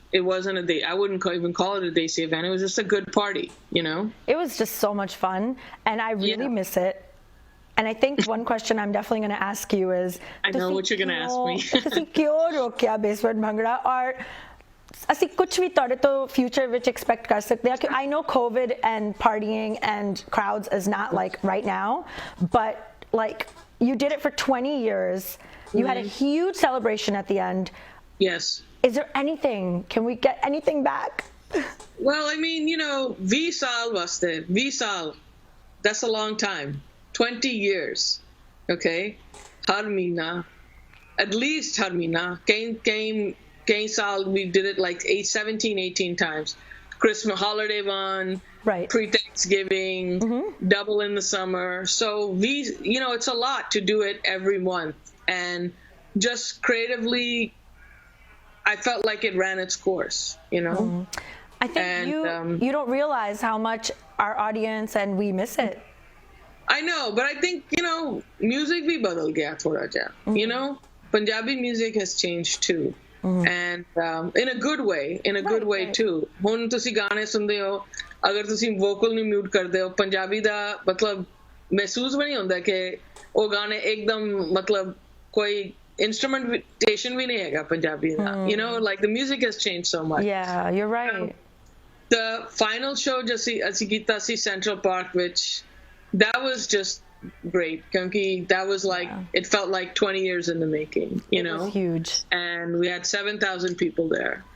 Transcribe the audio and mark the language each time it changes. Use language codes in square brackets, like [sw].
[en] It wasn't I wouldn't even call it a Desi event. It was just a good party, It was just so much fun, and I really miss it. And I think one question I'm definitely going to ask you is, I know what you're going to ask me. [pa] ਤੁਸੀਂ ਕਿਉਂ ਰੋਕਿਆ basement Bhangra, or ਅਸੀਂ ਕੁਝ ਵੀ ਤੁਹਾਡੇ ਤੋਂ future ਵਿੱਚ expect ਕਰ ਸਕਦੇ ਹਾਂ? [en] I know COVID and partying and crowds is not right now, but you did it for 20 years. You had a huge celebration at the end. Yes. Is there anything? Can we get anything back? Well, I mean, 20 [pa] saal vaste. [en] 20 saal. That's a long time. 20 years. Okay? [pa] Har meena. [en] At least [pa] har meena. Kain saal, [en] we did it 17, 18 times. Christmas holiday one, right? Pre-Thanksgiving, double in the summer. So it's a lot to do it every month, and just creatively, I felt like it ran its course. I think you don't realize how much our audience and we miss it. I know, but I think music [pa] bhi badal gaya thoda ja. [en] Punjabi music has changed too. And in a good way too. [pa] ਹੁਣ ਤੁਸੀਂ ਗਾਣੇ ਸੁਣਦੇ ਹੋ, ਅਗਰ ਤੁਸੀਂ vocal ਨੂੰ mute ਕਰਦੇ ਹੋ, ਪੰਜਾਬੀ ਦਾ ਮਤਲਬ ਮਹਿਸੂਸ ਵੀ ਨਹੀਂ ਹੁੰਦਾ ਕਿ ਉਹ ਗਾਣੇ ਇੱਕਦਮ ਮਤਲਬ ਕੋਈ instrumentation ਵੀ ਨਹੀਂ ਹੈਗਾ ਪੰਜਾਬੀ ਦਾ. [en] The music has changed so much. Yeah, you're right. The final show [pa] ਅਸੀਂ ਕੀਤਾ ਸੀ [en] Central Park, which that was just great, because that was it felt like 20 years in the making. It was huge, and we had 7,000 people there.